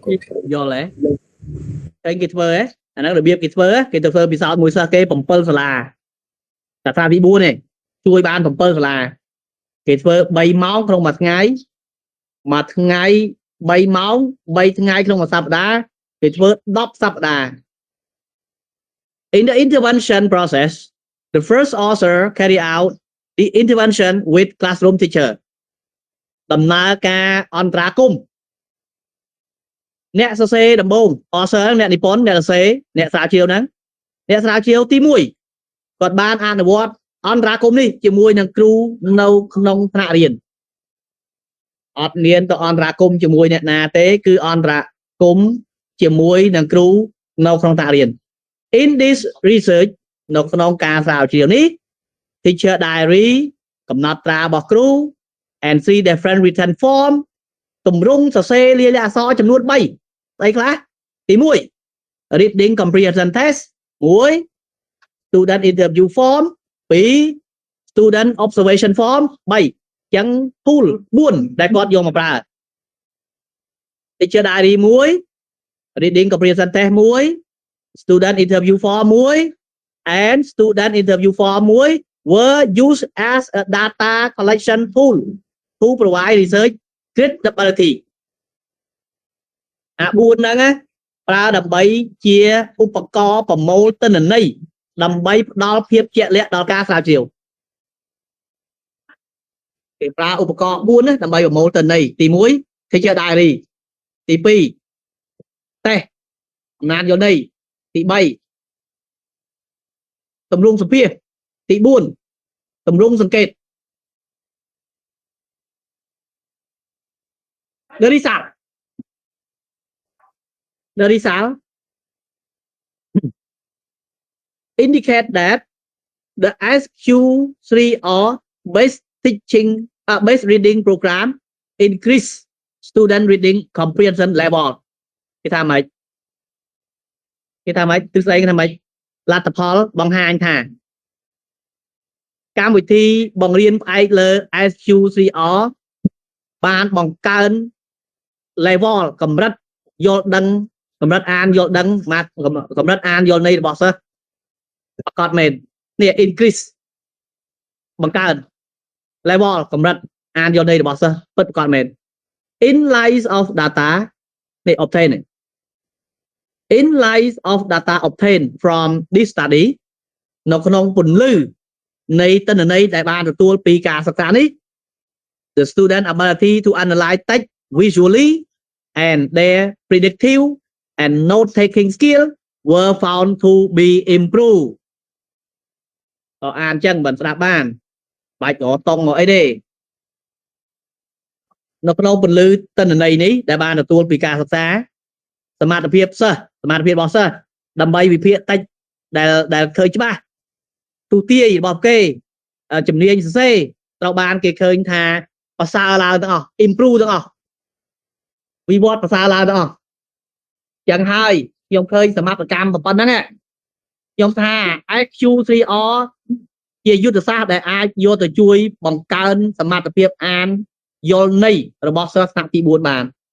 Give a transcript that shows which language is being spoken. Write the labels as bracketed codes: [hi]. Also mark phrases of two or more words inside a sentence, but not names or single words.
[km] យល់ទេគេធ្វើហ៎អាហ្នឹងរបៀបគេធ្វើគេទៅធ្វើពិសោធន៍មួយសិស្សគេ7សាលាសាខាទី4នេះជួយបាន7សាលាគេធ្វើ3ម៉ោងក្នុងមួយថ្ងៃ3ម៉ោង3ថ្ងៃក្នុងមួយសប្តាហ៍គេធ្វើ10សប្តាហ៍ [en] In the intervention process, the first author carry out the intervention with classroom teacher. [km] ដំណើរការអន្តរាគមន៍អ្នកសរសេរដំបូង author អ្នកនិពន្ធអ្នកសរសេរអ្នកស្រាវជ្រាវហ្នឹងអ្នកស្រាវជ្រាវទី1គាត់បានអនុវត្តអន្តរាគមន៍នេះជាមួយនឹងគ្រូនៅក្នុងថ្នាក់រៀ នអត់មានទៅអន្តរាគមន៍ជាមួយអ្នកណាទេគឺអន្តរាគមន៍ជាមួយនឹងគ្រូនៅក្នុងថ្នាក់រៀន [en] In this research [km] នៅក្នុង ការស្រាវជ្រាវនេះ [en] teacher diary [km] កំណត់ត្រារបស់គ្រូ [en] and three different written form [km] ទម្រង់សរសេរលាយលក្ខណ៍អក្សរចំនួ ន3ស្អីខ្លះទី1 [en] reading comprehension test 1 student interview form 2 student observation form 3 [km] អញ្ចឹង tool 4ដែលគាត់យកមកប្រើ [en] teacher diary 1 reading comprehension test 1 student interview form 1 and student interview form 1 were used as a data collection tool to provide research credibility [km] អា4ហ្នឹងណាប្រើដើម្បីជាឧបករណ៍ប្រមូលទិន្នន័យដើម្បីផ្ដល់ភាពជាក់លាក់ដល់ការស្រាវជ្រាវ គេប្រើឧបករណ៍4ណាដើម្បីប្រមូលទិន្នន័យទី1 [en] teacher diary [km] ទី2 test អំណាចយល់ន័យទី3 ទម្រង់សម្ភាសទី4ទម្រង់សង្កេត [en] The result indicate that the SQ3R based reading program increase student reading comprehension level [km] គេថាម៉េច ទិសស្អីគេថាម៉េចលទ្ធផលបង្ហាញថាកម្មវិធីបង្រៀនផ្អែកលើ SQ3R បានបង្កើន level កម្រិតយល់ដឹងកម្រិតអានយល់ដឹងកម្រិតអានយល់ន័យរបស់សិស្សប្រកបមែននេះ increase បង្កើន level កម្រិតអានយល់ន័យរបស់សិស្សពិតប្រកបមែន [en] inlines of data [km] នេះ obtain នេះ [en] inlines of data obtained from this study [km] នៅក្នុងពន្លឺនៃទិន្នន័យដែលបានទទួលពីការសិក្សានេះ [en] the student ability to analyze text visually and their predictive and note taking skill were found to be improved [km] អានចឹងមិនស្ដាប់បានបាច់រតង់មកអីទេ នៅក្នុងពន្លឺទិន្នន័យនេះដែលបានទទួលពីការសិក្សាសមត្ថភាពសិស្សសមត្ថភាពរបស់សិស្សដើម្បីវិ ភាគតិចដែលឃើញច្បាស់ទូទាយរបស់គេជំនាញសរសេរត្រូវបានគេឃើញថាប្រសើរឡើងទាំងអស់ improve ទាំងអស់វិវត្តប្រសើរឡើងទាំងអស់ចឹងហើយខ្ញុំឃើញសមត្ថកម្មប៉ុណ្ណឹងខ្ញុំថា IQ3R ជាយុទ្ធសាស្ត្រដែលអាចយកទៅជួយបង្កើនសមត្ថភាពអានយល់ន័យរបស់សិស្សថ្នាក់ទី4បាន